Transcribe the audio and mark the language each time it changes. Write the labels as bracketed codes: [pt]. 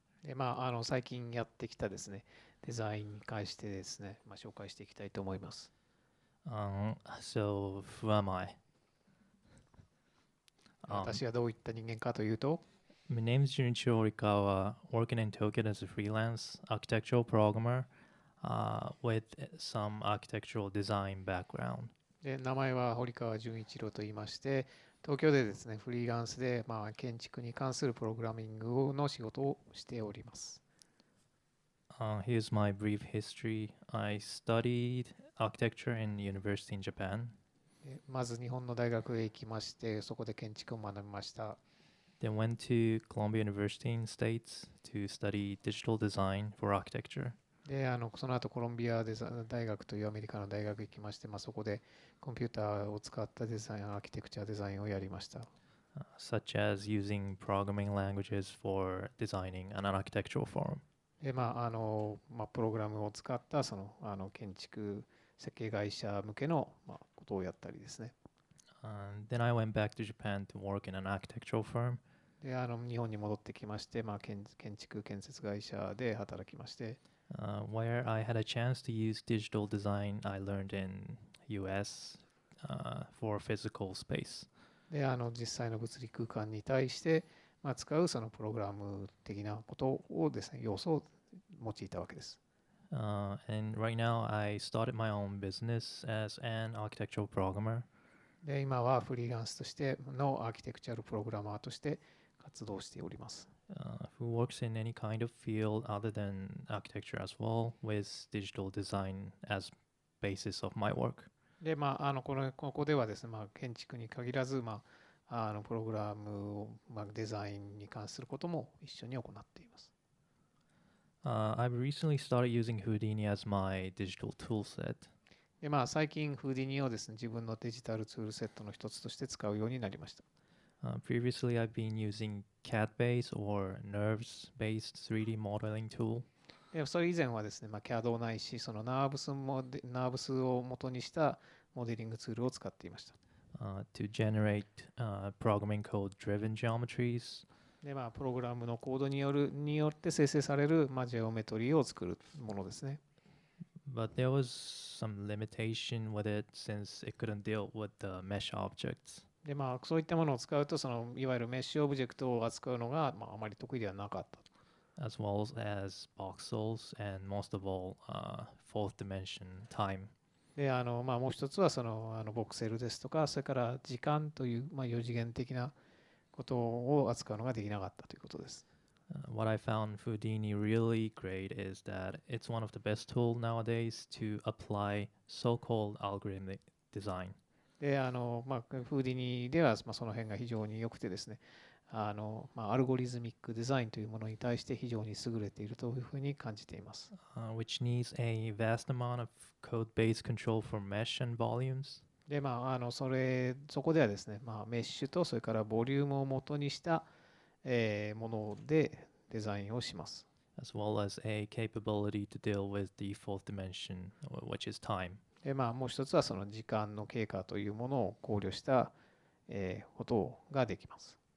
[ja] で最近やってきたですね、デザインに関してですね、紹介していきたいと思います。 [en] So, who am I? [ja] 私がどういった人間かというと、 [en] My name is Junichiro Horikawa, working in Tokyo as a freelance architectural programmer with some architectural design background. [ja] で名前は堀川純一郎と言いまして、東京でですね、フリーランスで、建築に関するプログラミングの仕事をしております。 [en] Here's my brief history. I studied architecture in university in Japan. [ja] でまず日本の大学へ行きまして、そこで建築を学びました。 [en] Then went to Columbia University in States to study digital design for architecture. [ja] でその後コロンビア大学というアメリカの大学行きまして、そこでコンピューターを使ったデザイン、アーキテクチャデザインをやりました。 [en] Such as using programming languages for designing an architectural form. [ja] でプログラムを使ったその建築設計会社向けの、ことをやったりですね。 [en] Then I went back to Japan to work in an architectural firm. [ja] で日本に戻ってきまして、建築建設会社で働きまして、 [en] where I had a chance to use digital design I learned in US for physical space. [ja] で実際の物理空間に対して、使うそのプログラム的なことをですね、要素を用いたわけです。 [en] And right now I started my own business as an architectural programmer. [ja] で今はフリーランスとしてのアーキテクチャルプログラマーとして活動しております。 [en] Who works in any kind of field other than architecture as well, with digital design as basis of my work. [ja] でここではですね、建築に限らず、プログラムを、デザインに関することも一緒に行っています。 [en] I've recently started using Houdini as my digital tool set. [ja] で最近フーディニをですね、自分のデジタルツールセットの一つとして使うようになりました。 [en] Previously, I've been using CAD-based or NERVS-based 3D modeling tool. [ja] でそれ以前はですね、CAD ないし、そのナーブスを元にしたモデリングツールを使っていました。 [en] To generate programming code-driven geometries. [ja] でプログラムのコードによって生成される、ジオメトリーを作るものですね。 [en] But there was some limitation with it since it couldn't deal with the mesh objects. [ja] でそういったものを使うと、いわゆるメッシュオブジェクトを扱うのが、あまり得意ではなかった。 [en] As well as voxels and most of all, fourth dimension time. [ja] でもう一つはボクセルですとか、それから時間という、4次元的なことを扱うのができなかったということです。 [en] What I found Houdini really great is that it's one of the best tools nowadays to apply so-called algorithmic design. [ja] でフーディニでは、その辺が非常に良くてですね、アルゴリズミックデザインというものに対して非常に優れているというふうに感じています。 [en] Which needs a vast amount of code-based control for mesh and volumes. [ja] でそこではですね、メッシュとそれからボリュームを元にしたものでデザインをします。 [en] As well as a capability to deal with the fourth dimension, which is time. [ja] でもう一つはその時間の経過というものを考慮したことができます。